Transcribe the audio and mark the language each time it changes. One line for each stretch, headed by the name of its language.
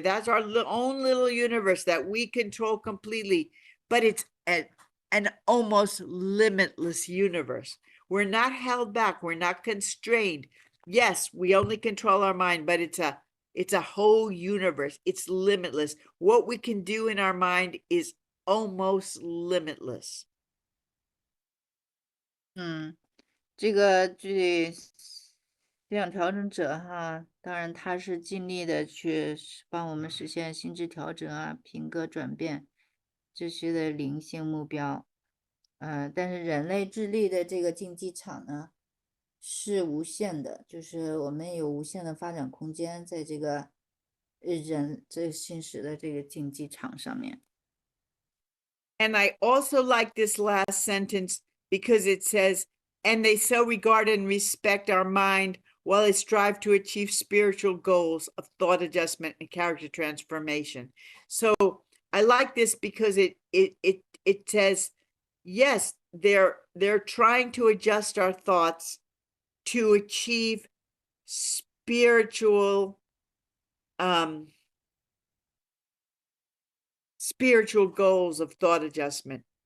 English: That's our own little universe that we control completely, but it's an almost limitless universe. We're not held back. We're not constrained. Yes, we only control our mind, but it's a whole universe. It's limitless. What we can do in our mind is almost limitless.
Chinese: 这个思想调整者哈，当然他是尽力的去帮我们实现心智调整啊、品格转变这些的灵性目标。但是人类智力的这个竞技场呢是无限的，就是我们有无限的发展空间在这个这现实的这个竞技场上面。
English: And I also like this last sentence because it says, and they so regard and respect our mind while they strive to achieve spiritual goals of thought adjustment and character transformation. So I like this because it says, yes, they're trying to adjust our thoughts to achieve spiritual goals of thought adjustment.